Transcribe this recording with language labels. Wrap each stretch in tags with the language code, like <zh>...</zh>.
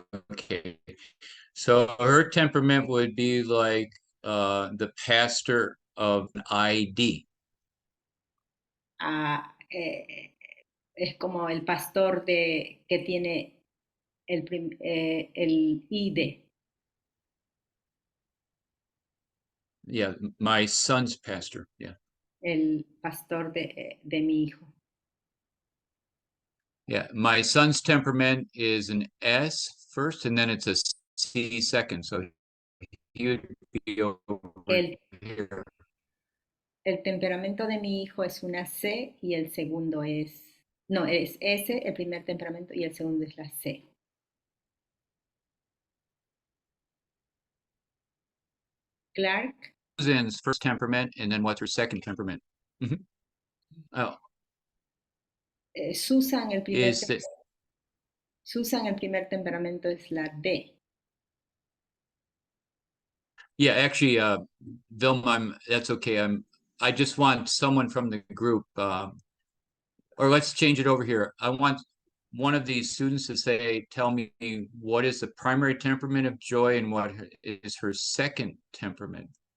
<en>Okay, so her temperament would be like the pastor of an ID.</en> <es>Ah, es como el pastor que tiene el ID.</es> <en>Yeah, my son's pastor. Yeah.</en> <es>El pastor de mi hijo.</es> <en>Yeah, my son's temperament is an S first, and then it's a C second. So he would be over here.</en> <es>El temperamento de mi hijo es una C y el segundo es... No, es S, el primer temperamento, y el segundo es la C.</es> <en>Clark. Susan's first temperament, and then what's her second temperament? Oh,</en> <es>Susan, el primer</es> <en>is that</en> <es>Susan, el primer temperamento es la D.</es> <en>yeah, actually, Vilma, that's okay. I just want someone from the group, or let's change it over here. I want one of these students to say, tell me what is the primary temperament of Joy and what is her second temperament.</en>